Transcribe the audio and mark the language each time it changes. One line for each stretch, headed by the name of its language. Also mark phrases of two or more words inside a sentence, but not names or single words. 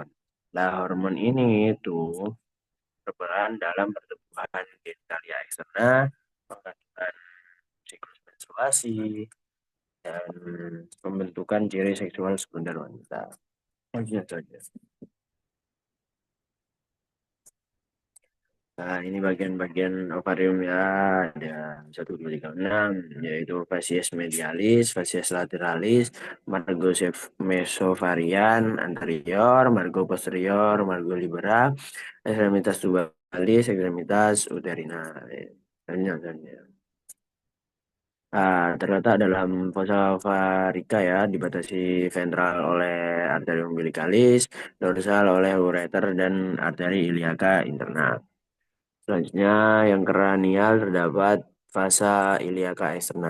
Indonesian: Nah, hormon ini itu berperan dalam pertumbuhan genitalia eksterna, pengaturan siklus menstruasi, dan pembentukan ciri seksual sekunder wanita. Saja. Nah, ini bagian-bagian ovarium ya, ada 1, 2, 3, 6, yaitu
Latin: facies medialis, facies lateralis, margo mesovarian anterior, margo posterior, margo libera,
Indonesian: ekstremitas tubalis, ekstremitas uterina. Selanjutnya. Terletak dalam
Latin: fossa ovarica
Indonesian: ya, dibatasi ventral oleh arteri umbilicalis, dorsal oleh ureter dan arteri
Latin: iliaca interna.
Indonesian: Selanjutnya, yang kranial terdapat
Latin: fossa iliaca externa.